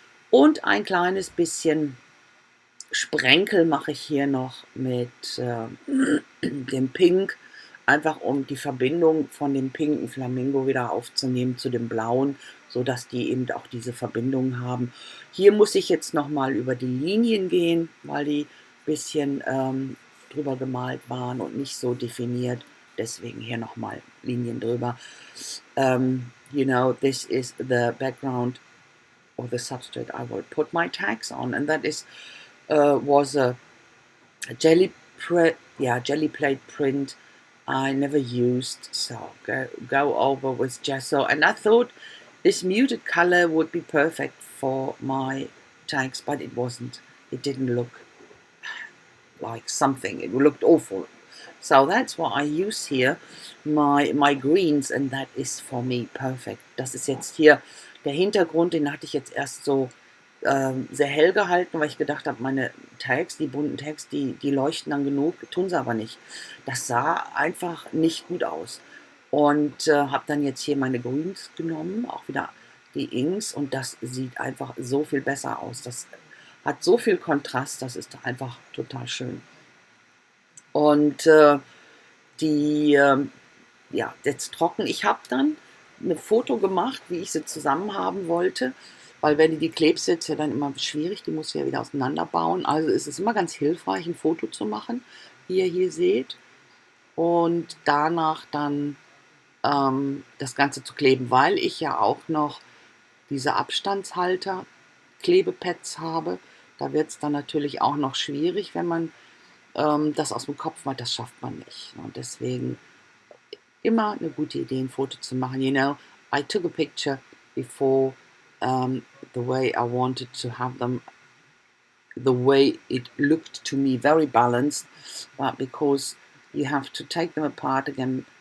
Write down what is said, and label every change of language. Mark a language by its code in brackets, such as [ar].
[de] Und ein kleines bisschen Sprenkel mache ich hier noch mit dem Pink, einfach um die Verbindung von dem pinken Flamingo wieder aufzunehmen zu dem blauen, sodass die eben auch diese Verbindung haben. Hier muss ich jetzt nochmal über die Linien gehen, weil die ein bisschen drüber gemalt waren und nicht so definiert. Deswegen hier nochmal Linien drüber. [en] You know, this is the background or the substrate I will put my tags on, and that is was a jelly plate print I never used, so go over with gesso, and I thought this muted color would be perfect for my tags, but it wasn't. It didn't look like something. It looked awful. So that's what I use here, my greens, and that is for me perfect. [de] Das ist jetzt hier der Hintergrund, den hatte ich jetzt erst so sehr hell gehalten, weil ich gedacht habe, meine Tags, die bunten Tags, die leuchten dann genug, tun sie aber nicht. Das sah einfach nicht gut aus. Und habe dann jetzt hier meine Greens genommen, auch wieder die Inks, und das sieht einfach so viel besser aus. Das hat so viel Kontrast, das ist einfach total schön. Und jetzt trocken. Ich habe dann ein Foto gemacht, wie ich sie zusammen haben wollte, weil wenn die klebst, ist ja dann immer schwierig, die muss ja wieder auseinanderbauen. Also ist es immer ganz hilfreich, ein Foto zu machen, wie ihr hier seht, und danach dann das Ganze zu kleben, weil ich ja auch noch diese Abstandshalter, Klebepads habe. Da wird es dann natürlich auch noch schwierig, wenn man das aus dem Kopf macht, das schafft man nicht. Und deswegen immer eine gute Idee, ein Foto zu machen. [en] You know, I took a picture before the way I wanted to have them, the way it looked to me, very balanced, but because you have to take them apart again